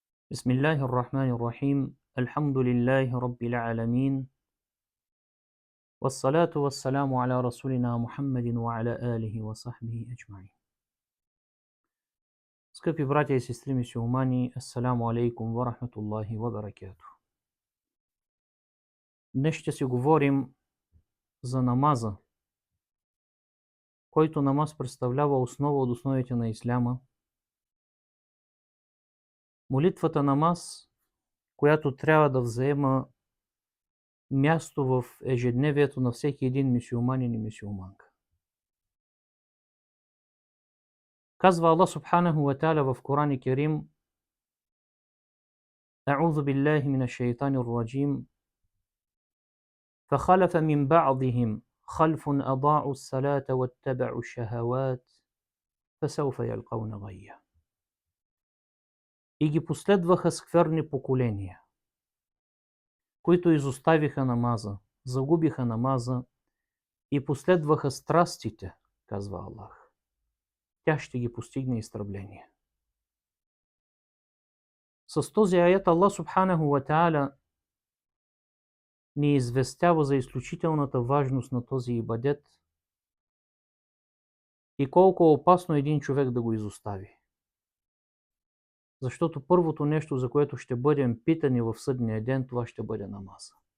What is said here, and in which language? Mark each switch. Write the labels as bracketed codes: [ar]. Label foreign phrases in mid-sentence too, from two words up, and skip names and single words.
[ar] بسم الله الرحمن الرحيم الحمد لله رب العالمين والصلاة والسلام على رسولنا محمد وعلى آله وصحبه أجمعين. [bg] Скъпи братя и сестри мюсюлмани, [ar] السلام عليكم ورحمة الله وبركاته. [bg] Днес ще си говорим за намаза, който намаз представлява основа от основите на исляма. Молитвата намаз, която трябва да взема място в ежедневието на всеки един мюсюлманин и мюсюлманка. Казва Аллах [ar] سبحانه وتعالى [bg] в Коран Керим: [ar] أعوذ بالله من الشيطان الرجيم فخلف من بعضهم خلف أضاعوا الصلاة واتبعوا الشهوات فسوف يلقون غيا. [bg] И ги последваха скверни поколения, които изоставиха намаза, загубиха намаза и последваха страстите, казва Аллах. Тя ще ги постигне изтребление. С този аят Аллах [ar] سبحانه وتعالى [bg] ни известява за изключителната важност на този ибадет и колко е опасно един човек да го изостави. Защото първото нещо, за което ще бъдем питани в съдния ден, това ще бъде намаза.